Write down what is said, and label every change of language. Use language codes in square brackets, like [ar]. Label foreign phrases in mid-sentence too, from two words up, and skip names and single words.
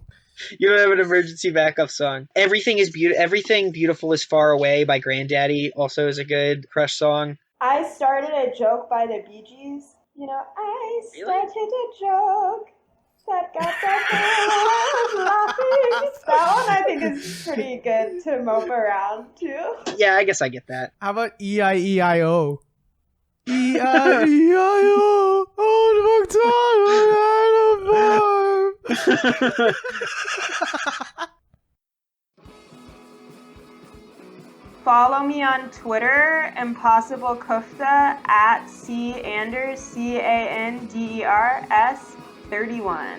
[en] You don't have an emergency backup song. Everything Beautiful is Far Away by Granddaddy also is a good crush song. I started a joke by the Bee Gees. You know, I started a joke that got that girl laughing. That one I think is pretty good to mope around too. Yeah, I guess I get that. How about E-I-E-I-O? E-I-E-I-O, old MacDonald. Follow me on Twitter, Impossible Kufta, at C-Anders, C-A-N-D-E-R-S 31.